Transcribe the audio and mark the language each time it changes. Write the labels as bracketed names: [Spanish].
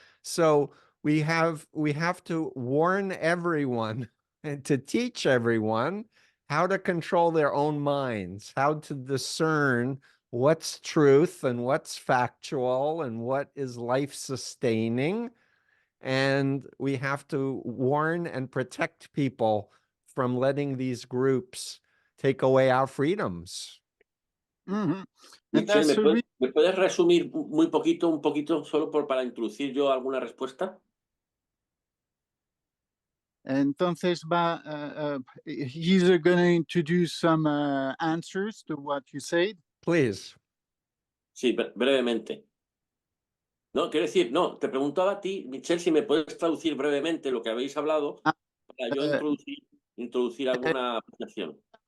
[English] So we have to warn everyone and to teach everyone how to control their own minds, how to discern what's truth and what's factual and what is life-sustaining. And we have to warn and protect people from letting these groups take away our freedoms. [Spanish] Michel, ¿me puedes resumir un poquito, solo para introducir yo alguna respuesta? [English] Entonces he's going to introduce some answers to what you said. Please. [Spanish] Sí, brevemente. No, quiero decir, no, te preguntaba a ti, Michel, si me puedes traducir brevemente lo que habéis hablado para yo introducir alguna apreciación.